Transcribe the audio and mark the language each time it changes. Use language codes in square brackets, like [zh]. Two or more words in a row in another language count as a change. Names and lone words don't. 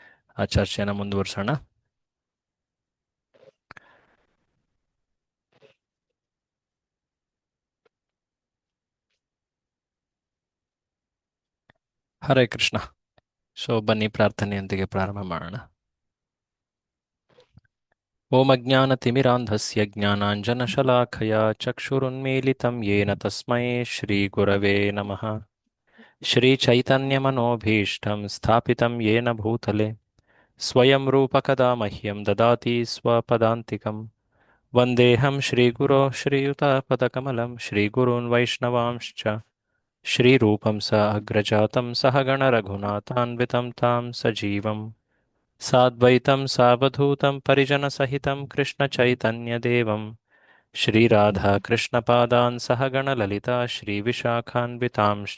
[kn] ಆ ಚರ್ಚೆನ ಮುಂದುವರ್ಸೋಣ. [sa] ಹರೇ ಕೃಷ್ಣ. [kn] ಬನ್ನಿ ಪ್ರಾರ್ಥನೆಯೊಂದಿಗೆ ಪ್ರಾರಂಭ ಮಾಡೋಣ. [sa] ಓಂ ಅಜ್ಞಾನತಿಮಿರಾಂಧಸ್ಯ ಜ್ಞಾನಾಂಜನಶಲಾಖಯ ಚಕ್ಷುರುನ್ಮೀಲಿತಂ ಯೇನ ತಸ್ಮೈ ಶ್ರೀಗುರವೇ ನಮಃ. ಶ್ರೀಚೈತನ್ಯಮನೋಭೀಷ್ಟಂ ಸ್ಥಾಪಿತಂ ಯೇನ ಭೂತಲೆ ಸ್ವಯಂ ರೂಪಕದಾ ಮಹ್ಯಂ ದದಾತಿ ಸ್ವಪದಾಂತಿಕಂ. ವಂದೇಹಂ ಶ್ರೀಗುರೋ ಶ್ರೀಯುತಪದಕಮಲಂ ಶ್ರೀಗುरून् ವೈಷ್ಣವಾಂಶ್ಚ ಶ್ರೀರೂಪಂ ಸ ಅಗ್ರಜಾತಂ ಸಹಗಣ ರಘುನಾಥಾನ್ವಿತಂ ತಾಂ ಸಜೀವಂ ಸಾದ್ವೈತಂ ಸಾವಧೂತಂ ಪರಿಜನಸಹಿತಂ ಕೃಷ್ಣಚೈತನ್ಯದೇವಂ ಶ್ರೀರಾಧಾಕೃಷ್ಣಪಾದಾನ್ ಸಹಗಣ ಲಲಿತಾ ಶ್ರೀವಿಶಾಖಾನ್ವಿತಾಂಶ್ಚ.